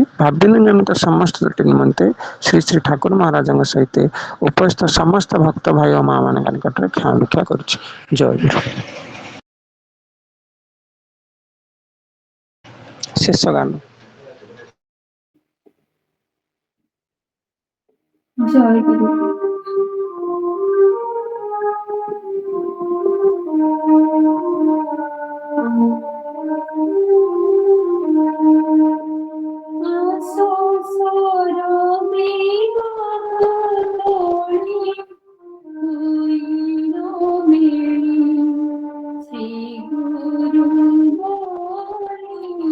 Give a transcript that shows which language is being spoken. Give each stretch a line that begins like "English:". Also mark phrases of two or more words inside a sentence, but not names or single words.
Odia: ଭାବ ବିନିମୟ ନିମିତ୍ତ ସମସ୍ତ ତ୍ରୁଟି ନିମନ୍ତେ ଶ୍ରୀ ଶ୍ରୀ ଠାକୁର ମହାରାଜଙ୍କ ସହିତ ଉପସ୍ଥିତ ସମସ୍ତ ଭକ୍ତ ଭାଇ ଓ ମା ମାନଙ୍କ ନିକଟରେ କ୍ଷମା ଭିକ୍ଷା କରୁଛି। ଜୟ ଗୁରୁ। ଶେଷ ଗାନ।
Bangla: জয় গুরু। আসো সরবে গগনে, হইল মিলি শ্রী গুরু বলি।